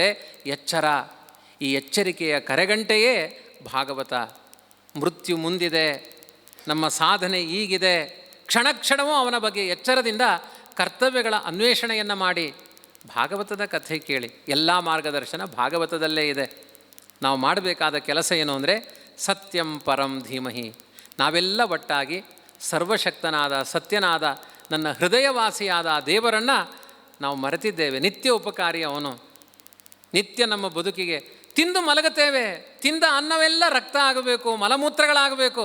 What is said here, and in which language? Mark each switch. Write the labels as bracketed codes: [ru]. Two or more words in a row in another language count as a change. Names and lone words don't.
[kn] ಎಚ್ಚರ, ಈ ಎಚ್ಚರಿಕೆಯ ಕರೆಗಂಟೆಯೇ ಭಾಗವತ. ಮೃತ್ಯು ಮುಂದಿದೆ, ನಮ್ಮ ಸಾಧನೆ ಈಗಿದೆ. ಕ್ಷಣ ಕ್ಷಣವೂ ಅವನ ಬಗ್ಗೆ ಎಚ್ಚರದಿಂದ ಕರ್ತವ್ಯಗಳ ಅನ್ವೇಷಣೆಯನ್ನು ಮಾಡಿ ಭಾಗವತದ ಕಥೆ ಕೇಳಿ. ಎಲ್ಲ ಮಾರ್ಗದರ್ಶನ ಭಾಗವತದಲ್ಲೇ ಇದೆ. ನಾವು ಮಾಡಬೇಕಾದ ಕೆಲಸ ಏನು ಅಂದರೆ [sa] ಸತ್ಯಂ ಪರಂ ಧೀಮಹಿ. [kn] ನಾವೆಲ್ಲ ಒಟ್ಟಾಗಿ ಸರ್ವಶಕ್ತನಾದ ಸತ್ಯನಾದ ನನ್ನ ಹೃದಯವಾಸಿಯಾದ ಆ ದೇವರನ್ನು ನಾವು ಮರೆತಿದ್ದೇವೆ. ನಿತ್ಯ ಉಪಕಾರಿ ಅವನು. ನಿತ್ಯ ನಮ್ಮ ಬದುಕಿಗೆ ತಿಂದು ಮಲಗುತ್ತೇವೆ. ತಿಂದ ಅನ್ನವೆಲ್ಲ ರಕ್ತ ಆಗಬೇಕು, ಮಲಮೂತ್ರಗಳಾಗಬೇಕು.